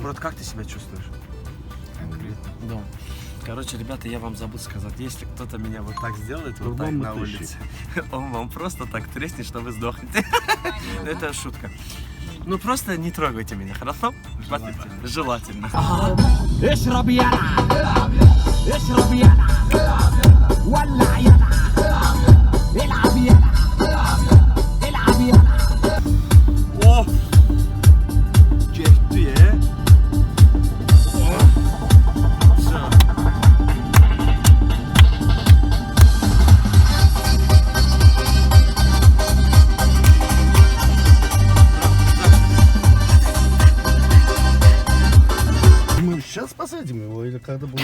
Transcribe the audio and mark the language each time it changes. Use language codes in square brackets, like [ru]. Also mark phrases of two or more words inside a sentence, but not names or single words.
[ru] Брат, как ты себя чувствуешь? Да. Короче, ребята, я вам забыл сказать, если кто-то меня вот так сделает, вот так По-моему, на 1000. улице, он вам просто так треснет, что вы сдохнете. Это шутка. Ну просто не трогайте меня, хорошо? Желательно. [ar] اشرب يلا اشرب يلا ولع يلا العب يلا العب يلا [ru] О! [tr] Geçti ya. [ru] Все. Мы сейчас посадим его или когда будем